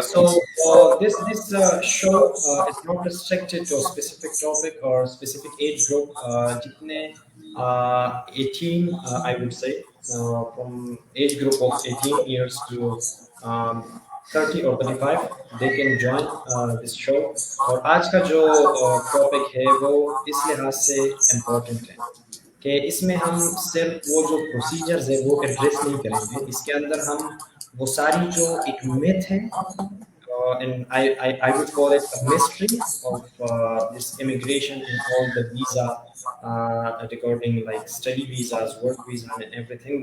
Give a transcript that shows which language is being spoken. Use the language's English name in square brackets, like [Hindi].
[English] So this show is not restricted to a specific topic or specific age group. جتنے 18, I would say, from age group of 18 years to 30 or 35, they can join this show. [Urdu] اور آج کا جو topic ہے وہ اس لحاظ سے important ہے کہ اس میں ہم صرف وہ جو پروسیجرز ہیں وہ ایڈریس نہیں کریں گے. اس کے اندر ہم وہ ساری جو ایک میتھ ہے [English] and I would call it a mystery of this immigration and all the visa regarding like study visas, work visa, and everything.